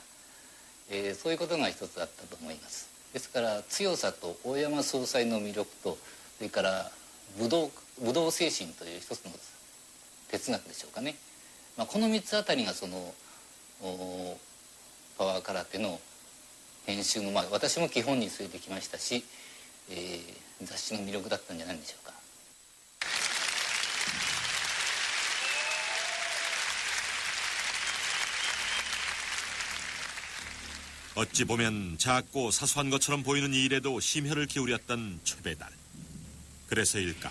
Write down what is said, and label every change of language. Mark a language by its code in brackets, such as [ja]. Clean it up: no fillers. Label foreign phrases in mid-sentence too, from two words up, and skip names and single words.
[ja] そういうことが一つあったと思います。ですから強さと大山総裁の魅力と、それから武道精神という一つの哲学でしょうかね、この3つあたりがそのパワー空手の編集の、私も基本に据えてきましたし、雑誌の魅力だったんじゃないでしょうか。 [ko] 어찌 보면 작고 사소한 것처럼 보이는 일에도 심혈을 기울였던 최배달. 그래서일까?